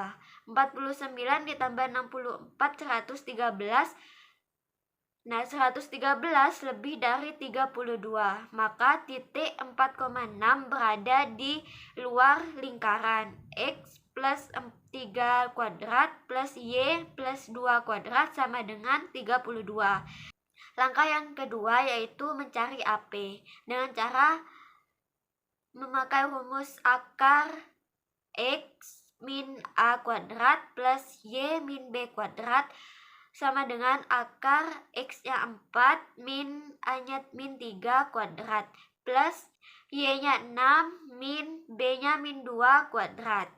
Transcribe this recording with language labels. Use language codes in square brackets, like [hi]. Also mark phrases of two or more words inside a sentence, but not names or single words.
[id] 49 ditambah 64 113. Nah, 113 lebih dari 32, maka titik 4,6 berada di luar lingkaran. X plus 3 kuadrat plus Y plus 2 kuadrat sama dengan 32. Langkah yang kedua yaitu mencari AP dengan cara memakai rumus akar X min A kuadrat plus Y min B kuadrat sama dengan akar X-nya 4 min A-nya min 3 kuadrat plus Y-nya 6 min B-nya min 2 kuadrat.